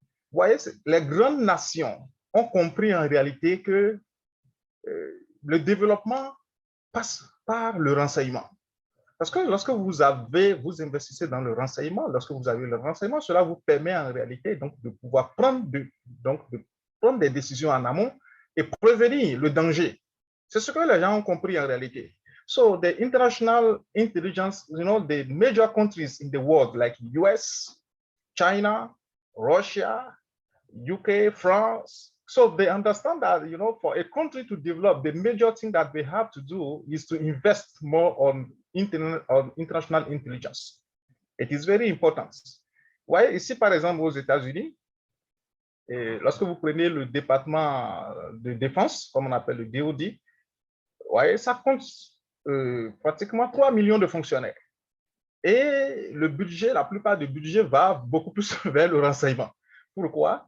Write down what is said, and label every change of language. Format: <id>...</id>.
<fr>Vous voyez, les grandes nations ont compris en réalité que le développement passe par le renseignement. Parce que lorsque vous investissez dans le renseignement, lorsque vous avez le renseignement, cela vous permet en réalité de pouvoir prendre des décisions en amont et prévenir le danger. C'est ce que les gens ont compris en réalité.</fr> <en>So the international intelligence, the major countries in the world like US, China, Russia, UK, France, so they understand that, for a country to develop, the major thing that they have to do is to invest more on international intelligence. It is very important.</en> <fr>Ouais, ici, par exemple, aux États-Unis, Et lorsque vous prenez le département de défense, comme on appelle le DOD, voyez, ça compte pratiquement 3 millions de fonctionnaires. Et le budget, la plupart du budget va beaucoup plus vers le renseignement. Pourquoi?</fr>